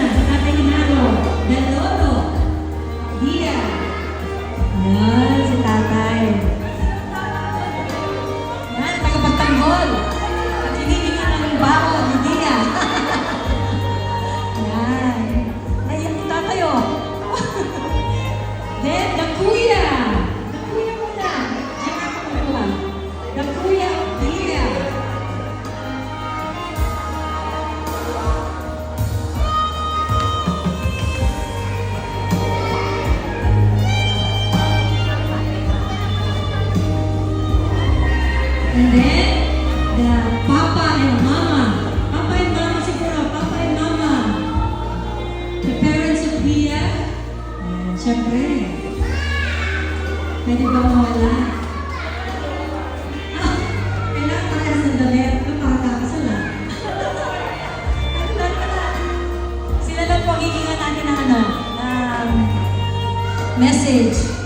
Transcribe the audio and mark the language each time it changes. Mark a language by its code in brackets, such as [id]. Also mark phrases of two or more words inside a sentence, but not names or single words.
[tl] Si Tatay Ginalo. Deloro. Dia. Yan, si Tatay. Yan, tagapagtanggol. At hinihingi ng bako ni Dia. Yan. Ay, yung tatay, oh. [en] Then, the kuya. The [tl] kuya muna. Diyan ka kumukuha. [en] The kuya of Dia. And then, the papa and mama. Papa and mama siguro. Papa and mama. The parents of Dia. [tl] Ayan, syempre. Pwede ba mawala? Ah, kailangan parehas ng damit. Napakakasal ah. Sila lang po ang hihingan natin ng ano, message.